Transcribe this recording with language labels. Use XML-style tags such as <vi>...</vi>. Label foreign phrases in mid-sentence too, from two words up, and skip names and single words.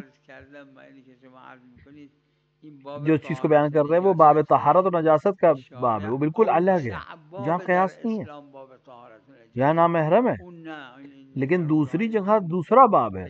<fa>عرض کردم با اینی که شما عرض میکنید این باب</fa> <ur>جو چیز کو بیان کر رہے ہیں وہ باب طہارت و نجاست کا باب ہے، وہ بالکل الگ ہے، جہاں قیاس نہیں ہے، باب طهارت و نجاست جہاں نامحرم ہے،</ur> <fa>اون نه</fa> <ur>لیکن دوسری جگہ دوسرا باب ہے.</ur>